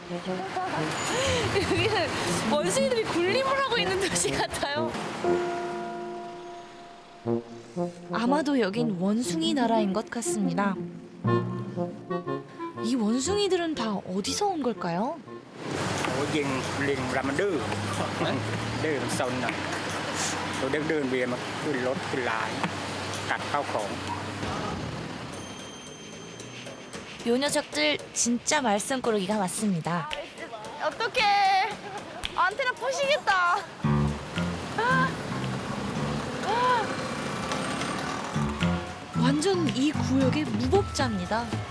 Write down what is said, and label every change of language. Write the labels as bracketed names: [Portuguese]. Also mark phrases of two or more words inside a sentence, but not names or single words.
[Korean] 여기는 원숭이들이 군림을 하고 있는 도시 같아요. 아마도 여긴 원숭이 나라인 것 같습니다. 이 원숭이들은 다 어디서 온 걸까요? [Thai] ยิงลิงเวลามันดื้อดื้อมันซนหน่อยเราเดินเวียนมาขึ้นรถขึ้นลายกัดเข้าของ [Korean] 요 녀석들 진짜 말썽꾸러기가 많습니다. 어떡해. 안테나 부시겠다. 완전 이 구역의 무법자입니다.